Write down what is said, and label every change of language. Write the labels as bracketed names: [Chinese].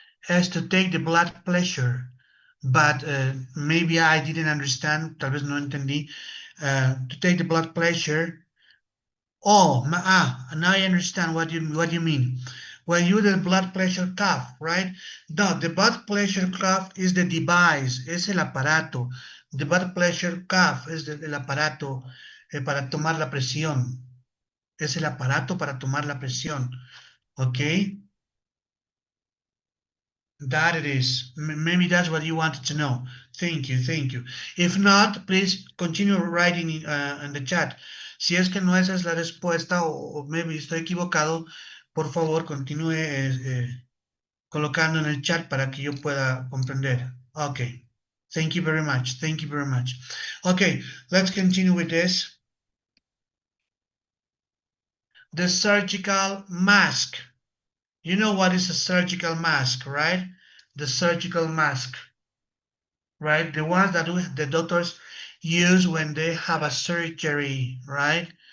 [English] As to take the blood pressure, but maybe I didn't understand, [Spanish] tal vez no entendí. [English] To take the blood pressure. Oh, now I understand what you mean. When you do the blood pressure cuff, right? No, the blood pressure cuff is the device, [Spanish] es el aparato. The blood pressure cuff es el aparato para tomar la presión. Es el aparato para tomar la presión. [English] Okay? That it is. Maybe that's what you wanted to know. Thank you, thank you. If not, please continue writing in the chat. [Spanish] Si es que no esa es la respuesta o maybe estoy equivocado, por favor continúe colocando en el chat para que yo pueda comprender. [English] Okay. Thank you very much. Thank you very much. Okay, let's continue with this. The surgical mask. You know what is a surgical mask, right? The surgical mask, right? The ones that the doctors use when they have a surgery, right?